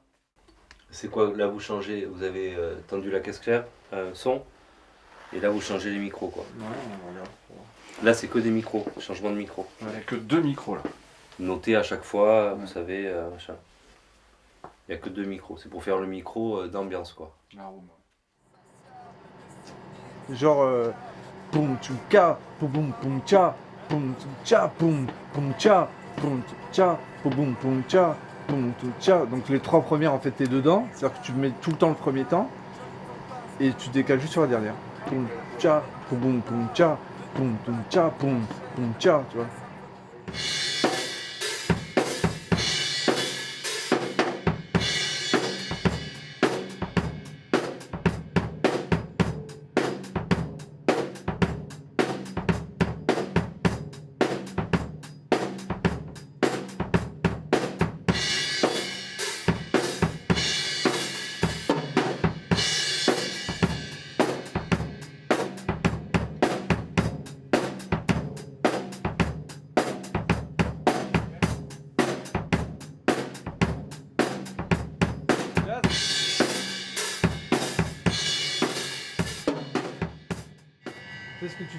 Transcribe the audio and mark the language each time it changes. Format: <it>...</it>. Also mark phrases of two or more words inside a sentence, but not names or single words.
<fr>C'est quoi, là vous changez, vous avez tendu la caisse claire, son, et là vous changez les micros quoi. Ouais, on regarde. Là c'est que des micros, changement de micro. Il n'y a que 2 micros là. Notez à chaque fois, Ouais. vous savez, machin. Il n'y a que 2 micros, c'est pour faire le micro d'ambiance quoi. La room. Genre, poum tchouka, poum poum tcha, poum tcha, poum tcha, poum tcha, poum poum tcha, poum tcha. Donc les 3 premières en fait t'es dedans, c'est-à-dire que tu mets tout le temps le premier temps et tu décales juste sur la dernière. Poum tcha, poum tcha, poum tcha, poum tcha, tu vois. C'est ce que tu</fr>